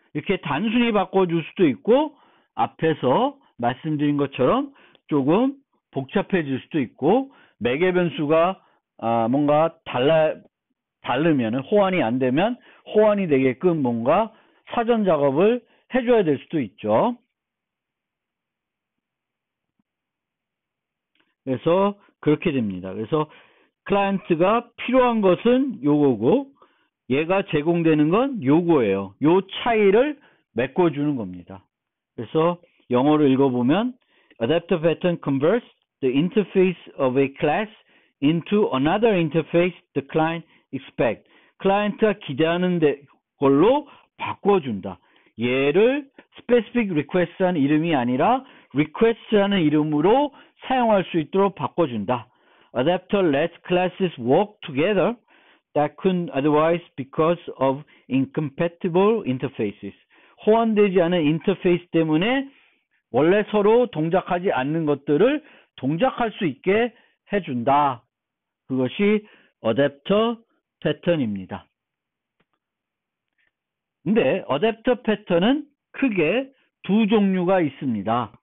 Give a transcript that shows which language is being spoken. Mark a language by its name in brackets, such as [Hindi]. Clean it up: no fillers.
[Korean] 이렇게 단순히 바꿔줄 수도 있고 앞에서 말씀드린 것처럼 조금 복잡해질 수도 있고 매개 변수가 뭔가 다르면 호환이 안 되면 호환이 되게끔 뭔가 사전 작업을 해줘야 될 수도 있죠. 그래서 그렇게 됩니다. 그래서 클라이언트가 필요한 것은 요거고 얘가 제공되는 건 요거예요. 요 차이를 메꿔주는 겁니다. 그래서 영어로 읽어보면 [English] Adapter pattern converts the interface of a class into another interface the client expects. [Korean] 클라이언트가 기대하는 걸로 바꿔준다. 얘를 specific request라는 이름이 아니라 request라는 이름으로 사용할 수 있도록 바꿔준다. [English] Adapter lets classes work together that couldn't otherwise because of incompatible interfaces. [Korean] 호환되지 않은 인터페이스 때문에 원래 서로 동작하지 않는 것들을 동작할 수 있게 해준다. 그것이 어댑터 패턴입니다. 근데 어댑터 패턴은 크게 두 종류가 있습니다.